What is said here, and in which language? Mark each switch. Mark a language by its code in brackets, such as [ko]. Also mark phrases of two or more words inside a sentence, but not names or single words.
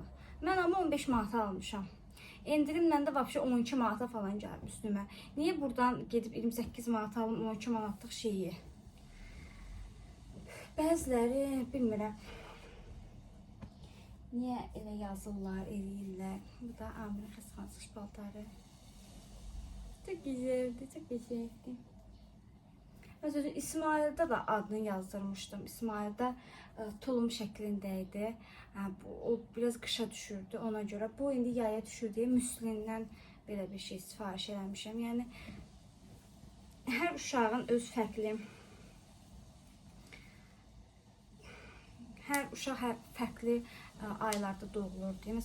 [az] Mən amma 15 manata almışam. Endirimlə də vəbşə 12 manata falan gəldi üstümə. Niyə buradan gedib 28 manata alım 12 manatlıq şeyi? Bəziləri bilmirəm. Niyə elə yazırlar, eləyirlər. Bu da Amirin xəstəxanası paltarı. [tr] Çok güzeldi, çok güzeldi. Mesela İsmail'de da adını yazdırmışdım. [az] İsmail'de tulum şəklindəydi. O biraz qışa düşürdü ona görə. Bu indi yaya düşür deyə Müslindən belə bir şey sifariş eləmişəm. Yəni hər uşağın öz fərqli, hər uşaq fərqli aylarda doğulur deyə.